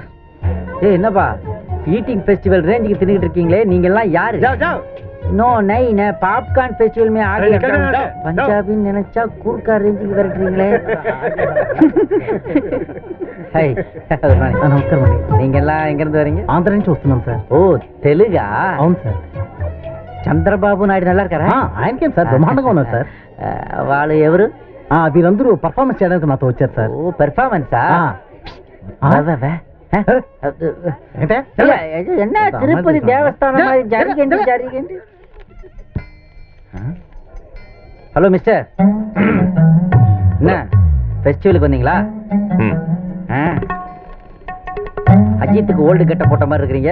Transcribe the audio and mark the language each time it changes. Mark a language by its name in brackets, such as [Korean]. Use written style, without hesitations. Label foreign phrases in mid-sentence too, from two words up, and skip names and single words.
[Tamil] ஏய் என்னப்பா ஈட்டிங் ஃபெஸ்டிவல் ரேஞ்சுக்கு தின்னுட்டு இருக்கீங்களே, நீங்க எல்லாம் யாரு? நோ நை நே பாப்கார்ன் ஃபெஸ்டிவல் [Hindi] में आए [Tamil] பஞ்சாபின்னு நினைச்சா கூர்க்கா ரேஞ்சுக்கு விரட்டுறீங்களே. ஹை நமஸ்காரம். நீங்க எல்லாம் எங்க இருந்து வரீங்க? [Telugu] ఆంధ్ర నుంచి వస్తున్నాం సార్. ఓ తెలుగా? అవును సార్. [Tamil] చంద్రబాబు నాయుడు நல்லா இருக்காరా? [Telugu] ఆయనకేం సార్, బ్రహ్మాండంగా ఉన్నారు సార్. వాళ్ళు ఎవరు? వీరందరూ పర్ఫార్మెన్స్ చేయడానికి నాతో వచ్చారు సార్. ఓ పెర్ఫార్మెన్సా? [Tamil] என்ன திருப்பதி தேவஸ்தானம் மாதிரி [Telugu] జరగండి జరగండి. [Tamil] ஹலோ மிஸ்டர், என்ன ஃபெஸ்டிவலுக்கு வந்தீங்களா? அஜித்துக்கு ஓல்டு கட்ட போட்ட மாதிரி இருக்கிறீங்க.